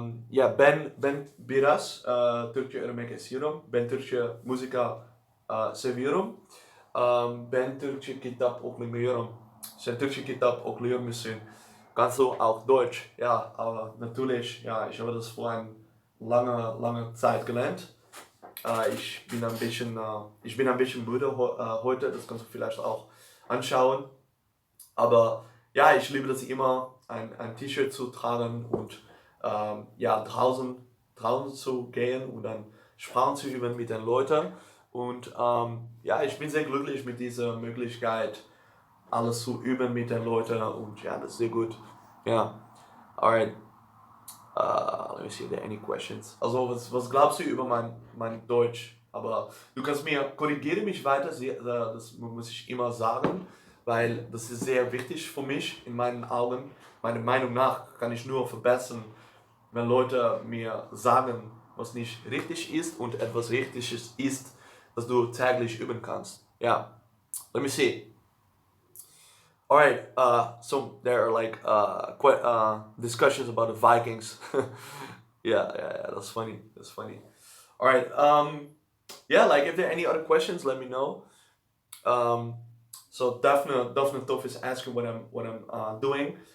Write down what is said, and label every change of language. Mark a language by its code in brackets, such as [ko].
[tr] Ja, ben biraz Türkçe öğrenmek istiyorum. Ben Türkçe müzik seviyorum. Ben Türkçe kitap okumuyorum. Sen Türkçe kitap okuyor musun? [de] Kannst du auch Deutsch? Ja, aber natürlich. Ja, ich habe das vor einer lange Zeit gelernt. Ich bin ein bisschen müde heute, das kannst du vielleicht auch anschauen. Aber ja, ich liebe das immer, ein T-Shirt zu tragen und ja, draußen zu gehen und dann Sprachen zu üben mit den Leuten. Und ja, ich bin sehr glücklich mit dieser Möglichkeit, alles zu üben mit den Leuten und ja, das ist sehr gut. [en] Ja, alright. Let me see if there are any questions. [de] Also, was glaubst du über mein Deutsch? Aber du kannst mir, korrigiere mich weiter, das muss ich immer sagen, weil das ist sehr wichtig für mich in meinen Augen. Meiner Meinung nach kann ich nur verbessern, wenn Leute mir sagen, was nicht richtig ist und etwas Richtiges ist, das du täglich üben kannst. [en] Ja, let me see. All right. So there are like quite discussions about the Vikings. Yeah. That's funny. That's funny. All right. Yeah. Like, if there are any other questions, let me know. Um, so Daphne Toff is asking what I'm doing.